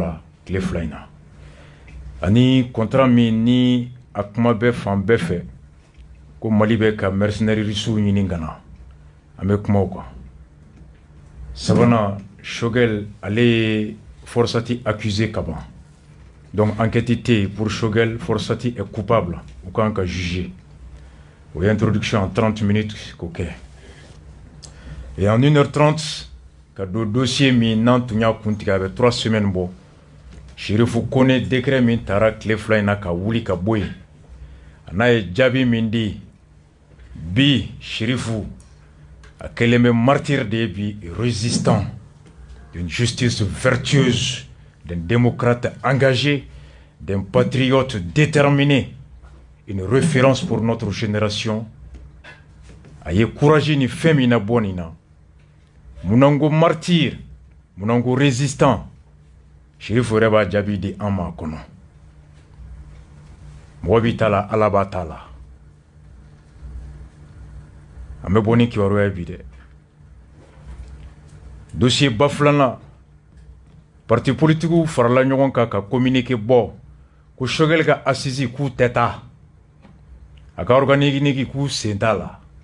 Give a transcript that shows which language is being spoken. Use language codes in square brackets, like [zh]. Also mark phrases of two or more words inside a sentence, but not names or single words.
[bm] la tile fila in na ani contrat min ni a kuma bɛ fan bɛɛ fɛ ko Mali bɛ ka mercenaires russiw ɲini ka na an bɛ kuma o kan sabanan Shogel ale ye Forsati accusé ka ban donc enquête tɛ yen [fr] pour Shogel Forsati est coupable [bm] u kan ka juger o ye [fr] introduction en 30 minutes [bm] k'o kɛ [fr] et en 1h30 [bm] ka don dossier min n'an tun y'a kuntigɛ a bɛ 3 semaines bɔ Sherifu Kone décret min tara tile fila in na ka wuli ka bɔ yen a n'a ye jaabi min di bi Sherifu a kɛlen bɛ martyr de ye bi [fr] résistant d'une justice vertueuse d'un démocrate engagé d'un patriote déterminé une référence pour notre génération [bm] a ye courage ni fɛn min na bɔ nin na munna ko martyr munna ko résistant Sherifu yɛrɛ b'a jaabi di an ma kɔnɔ mɔgɔ b'i ta la Ala b'a ta la an bɛ bɔ ni kibaruya bi dɛ dossier ba filanan [fr] parti politiques [bm] farala ɲɔgɔn kan ka communiqué bɔ ko Shogel ka assise k'u tɛ taa a ka organique k'u sen t'a la